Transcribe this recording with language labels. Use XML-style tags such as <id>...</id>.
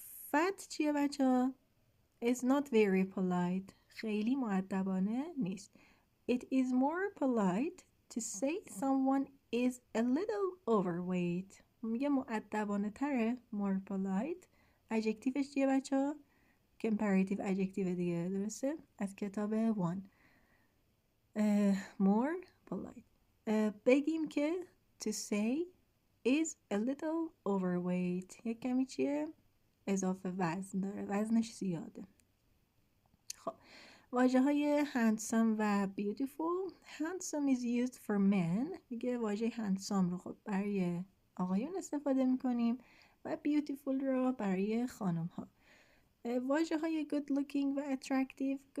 <fa>fat چیه بچه ها؟</fa> <en>is not very polite،</en> <fa>خیلی مؤدبانه نیست.</fa> <en>it is more polite to say someone is a little overweight.</en> <fa>میگه مؤدبانه تره،</fa> <en>more polite.</en> <fa>adjectiveش چیه بچه ها؟ comparative adjective دیگه، درسته؟ از کتاب 1.</fa> <en>more polite.</en> <fa>بگیم که</fa> <en>to say is a little overweight،</en> <fa>یک کمی چیه؟ اضافه وزن داره، وزنش زیاده. خب واژه‌های handsome و beautiful.</fa> <en>handsome is used for men.</en> <fa>میگه واژه handsome رو خب برای آقایون استفاده میکنیم و beautiful رو برای خانم ها. واژه‌های good looking و attractive.</fa>